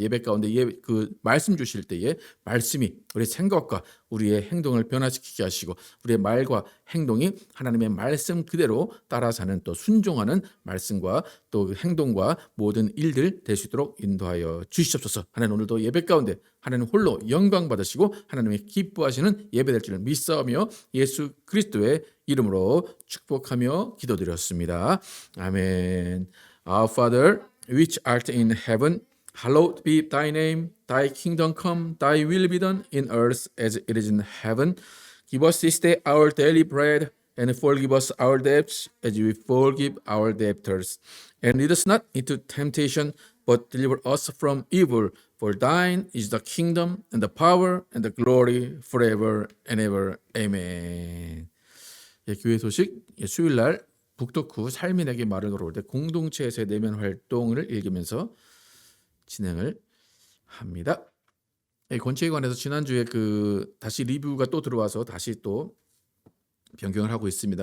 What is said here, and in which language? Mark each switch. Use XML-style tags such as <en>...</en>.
<ko>예배 가운데 그 말씀 주실 때에 말씀이 우리 생각과 우리의 행동을 변화시키게 하시고 우리의 말과 행동이 하나님의 말씀 그대로 따라 사는 또 순종하는 말씀과 또 행동과 모든 일들 될 수 있도록 인도하여 주시옵소서. 하나님, 오늘도 예배 가운데 하나님 홀로 영광 받으시고 하나님의 기뻐하시는 예배 될 줄을 믿사오며 예수 그리스도의 이름으로 축복하며 기도드렸습니다. 아멘.</ko> <en>Our Father, which art in heaven, hallowed be thy name. Thy kingdom come, thy will be done in earth as it is in heaven. Give us this day our daily bread, and forgive us our debts as we forgive our debtors. And lead us not into temptation, but deliver us from evil. For thine is the kingdom, and the power, and the glory forever and ever. Amen.</en> <ko>교회 소식, 수요일날 북토크 삶이 내게 말을 걸어올 때 공동체에서의 내면 활동을 읽으면서 진행을 합니다. 권체에 관해서 지난주에 다시 리뷰가 또 들어와서 다시 또 변경을 하고 있습니다.</ko>